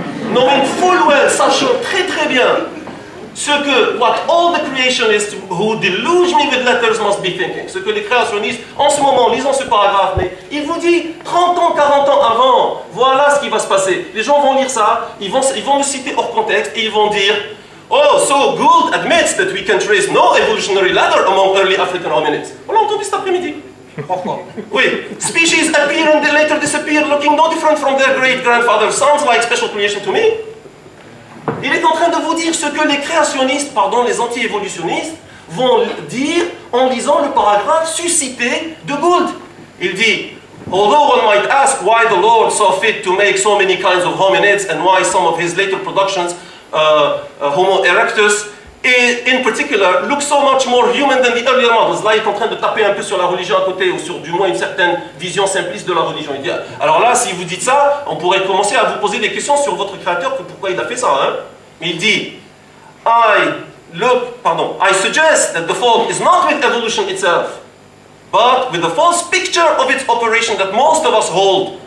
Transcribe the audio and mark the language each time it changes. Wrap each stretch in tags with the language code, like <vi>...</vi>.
<en>Knowing full well,</en> <fr>sachant très bien, ce que,</fr> <en>what all the creationists who deluge me with letters must be thinking,</en> <fr>ce que les créationnistes, en ce moment, lisant ce paragraphe, mais il vous dit, 30 ans, 40 ans avant, voilà ce qui va se passer. Les gens vont lire ça, ils vont me citer hors contexte, et ils vont dire,</fr> <en>oh, so Gould admits that we can trace no evolutionary ladder among early African hominids.</en> <fr>On l'a entendu cet après-midi. Oui.</fr> <en>Species appear and they later disappear, looking no different from their great-grandfather. Sounds like special creation to me.</en> <fr>Il est en train de vous dire ce que les créationnistes, les anti-évolutionnistes, vont dire en lisant le paragraphe suscité de Gould. Il dit,</fr> <en>although one might ask why the Lord saw fit to make so many kinds of hominids and why some of his later productions Homo erectus, et in particular, look so much more human than the earlier models.</en> <fr>Là, il est en train de taper un peu sur la religion à côté, ou sur du moins une certaine vision simpliste de la religion. Il dit, alors là, si vous dites ça, on pourrait commencer à vous poser des questions sur votre créateur, pourquoi il a fait ça. Mais il dit,</fr> <en>I suggest that the fault is not with evolution itself, but with the false picture of its operation that most of us hold.</en>